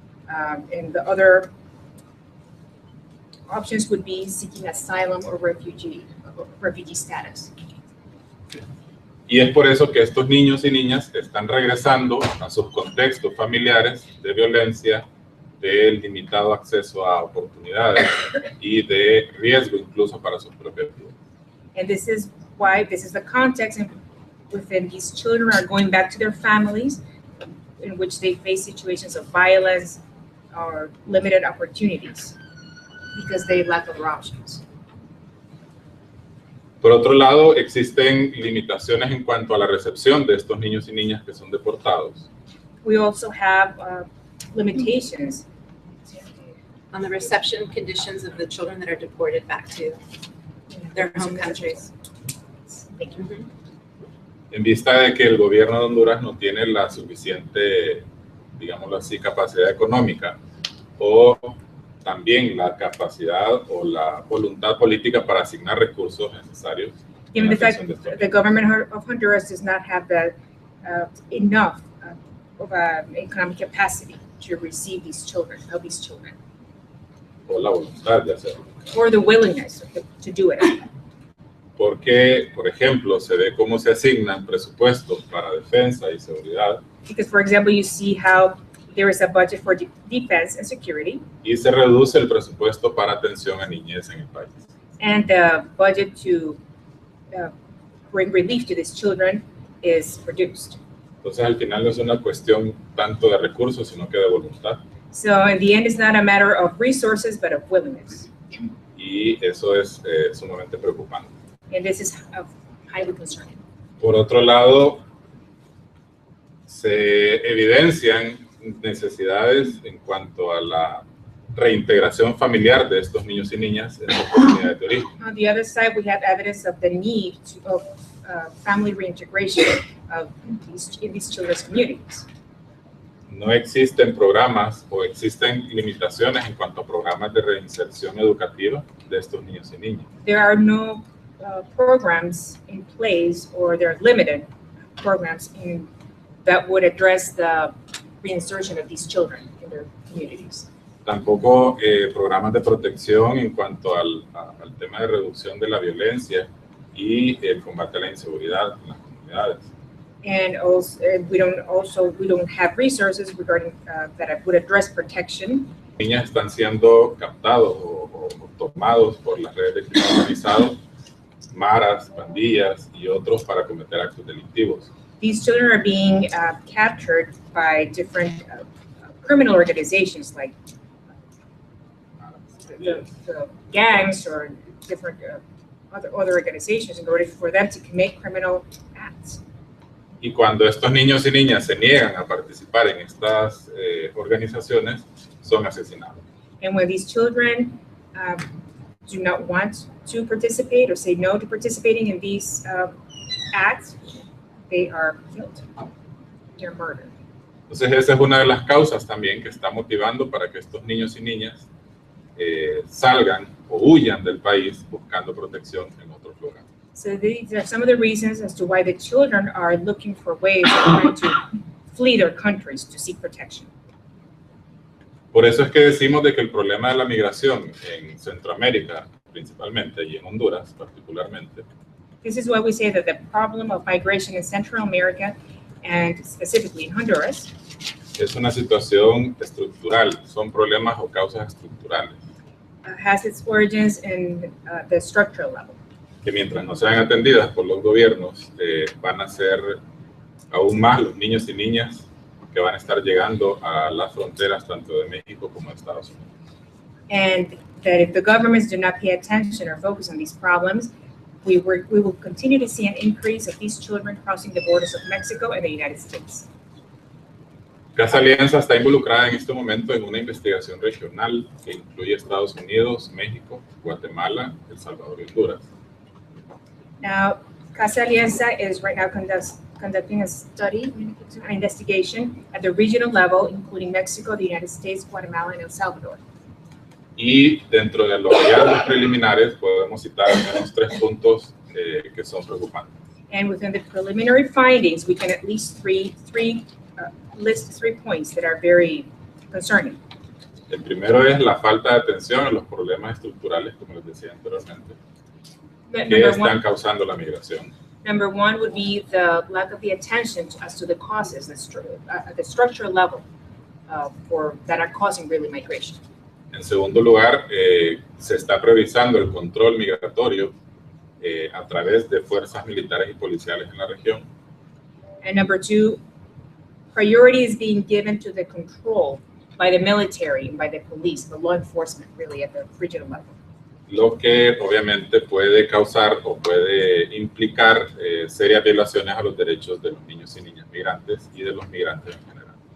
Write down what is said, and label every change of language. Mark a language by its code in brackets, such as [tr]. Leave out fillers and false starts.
[en] And the other options would be seeking asylum or refugee status. [es] Y es por eso que estos niños y niñas están regresando a sus contextos familiares de violencia, de limitado acceso a oportunidades y de riesgo incluso para sus propias vidas. [en] And this is why this is the context within these children are going back to their families in which they face situations of violence or limited opportunities because they lack other options. [es] Por otro lado, existen limitaciones en cuanto a la recepción de estos niños y niñas que son deportados. [en] We also have limitations on the reception conditions of the children that are deported back to their home countries. Thank you. [es] En vista de que el gobierno de Honduras no tiene la suficiente, digámoslo así, capacidad económica o también la capacidad o la voluntad política para asignar recursos necesarios. [en] Given the fact that the government of Honduras does not have the enough of economic capacity to receive these children, help these children. [es] O la voluntad de hacerlo. [en] Or the willingness to do it. [es] Porque, por ejemplo, se ve cómo se asignan presupuestos para defensa y seguridad. [en] Because, for example, you see how there is a budget for defense and security. [es] Y se reduce el presupuesto para atención a niñez en el país. [en] And the budget to bring relief to these children is reduced. [es] Entonces, al final no es una cuestión tanto de recursos, sino que de voluntad. [en] So, in the end, it's not a matter of resources, but of willingness. [es] Y eso es sumamente preocupante. [en] And this is highly concerning. [es] Por otro lado, se evidencian necesidades en cuanto a la reintegración familiar de estos niños y niñas en sus comunidades de origen. [en] On the other side, we have evidence of the need of family reintegration in these children's communities. [es] No existen programas o existen limitaciones en cuanto a programas de reinserción educativa de estos niños y niñas. [en] There are no programs in place, or there are limited programs that would address the reinsertion of these children in their communities. [es] Tampoco programas de protección en cuanto al tema de reducción de la violencia y el combate a la inseguridad en las comunidades. [en] And also, we don't have resources regarding that would address protection. [es] Niñas están siendo captados o tomados por las redes de crimen organizado, maras, pandillas y otros para cometer actos delictivos. [en] These children are being captured by different criminal organizations like the gangs or different other organizations in order for them to commit criminal acts. Y cuando estos niños y niñas se niegan a participar en estas organizaciones, son asesinados. And when these children do not want to participate or say no to participating in these acts, they are killed. They're murdered. [es] Entonces esa es una de las causas también que está motivando para que estos niños y niñas salgan o huyan del país buscando protección en otros lugares. [en] So these are some of the reasons as to why the children are looking for ways of trying to flee their countries to seek protection. [es] Por eso es que decimos de que el problema de la migración en Centroamérica, principalmente, y en Honduras particularmente, [en] This is why we say that the problem of migration in Central America and specifically in Honduras [es] es una situación estructural, son problemas o causas estructurales. [en] Has its origins in the structural level. [es] Que mientras no sean atendidas por los gobiernos, van a ser aún más los niños y niñas que van a estar llegando a las fronteras tanto de México como de Estados Unidos. [en] And that if the governments do not pay attention or focus on these problems, we will continue to see an increase of these children crossing the borders of Mexico and the United States. [es] Casa Alianza está involucrada en este momento en una investigación regional que incluye Estados Unidos, México, Guatemala, El Salvador y Honduras. [en] Now, Casa Alianza is right now conducting a study, an investigation at the regional level, including Mexico, the United States, Guatemala, and El Salvador. [es] Y dentro de los hallazgos preliminares podemos citar al menos 3 puntos que son preocupantes. [en] And within the preliminary findings, we can at least list 3 points that are very concerning. [es] El primero es la falta de atención a los problemas estructurales, como les decía anteriormente, que están causando la migración. [en] Number 1 would be the lack of the attention as to the causes at the structural level that are causing really migration. [es] En segundo lugar, se está priorizando el control migratorio a través de fuerzas militares y policiales en la región. [en] And number 2, priority is being given to the control by the military and by the police, the law enforcement, really at the regional level. [es] Lo que obviamente puede causar o puede implicar serias violaciones a los derechos de los niños y niñas migrantes y de los migrantes en general.